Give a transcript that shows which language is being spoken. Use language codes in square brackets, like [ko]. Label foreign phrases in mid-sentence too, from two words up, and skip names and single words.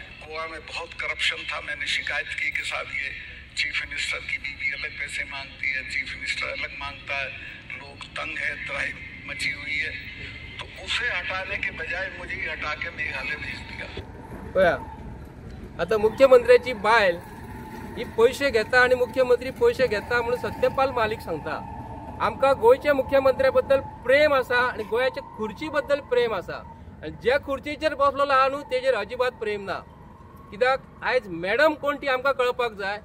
[hi] गोवा में बहुत करप्शन था. मैंने शिकायत की कि साहब ये [en] Chief Minister [hi] की बीवी अलग पैसे मांगती है, [en] Chief Minister [hi] अलग मांगता है, लोग तंग है, त्राही मची हुई है. तो उसे हटाने के बजाय मुझे हटा के मेघालय भेज दिया. [kok] आता मुख्यमंत्र्याची बायल ही पैसे घेता आणि मुख्यमंत्री पैसे घेता म्हणून सत्यपाल मलिक सांगता. आमकां गोंयच्या मुख्यमंत्र्या बद्दल प्रेम आसा आणि गोंयाच्या खुर्ची बद्दल प्रेम आसा आणि ज्या खुर्चीचेर बसलेलो आहा न्हू तेजेर अजिबात प्रेम ना. कित्याक आयज मॅडम कोण ती आमकां कळपाक जाय.